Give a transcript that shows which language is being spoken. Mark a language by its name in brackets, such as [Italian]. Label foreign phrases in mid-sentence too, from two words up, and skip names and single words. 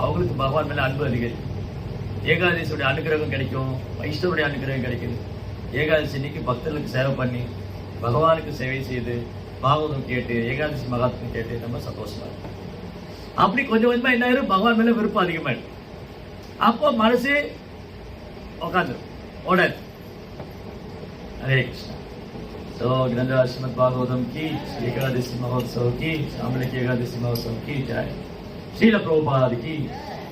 [Tamil] அவங்களுக்கு பகவான் மேல அன்பு அதிகரிக்கும். ஏகாதசியோட அனுகிரகம் கிடைக்கும், வைஷ்ணவருடைய அனுகிரகம் கிடைக்குது. ஏகாதசி இன்னைக்கு பக்தர்களுக்கு சேவை பண்ணி பகவானுக்கு சேவை செய்து பாகவதம் கேட்டு ஏகாதசி மகாத்மா கேட்டு நம்ம சந்தோஷமா இருக்கும். அப்படி கொஞ்சம் கொஞ்சமா என்ன ஆயிரும், பகவான் மேல விருப்பம் அதிகமாயிடும். அப்போ மனசு உட்காந்து ஓடாது. [Hindi] हरे कृष्ण। तो ग्रंथ श्रीमद् भागवतम की एकादशी महोत्सव की, सामूहिक एकादशी महोत्सव की जय। श्रील प्रभुपाद की।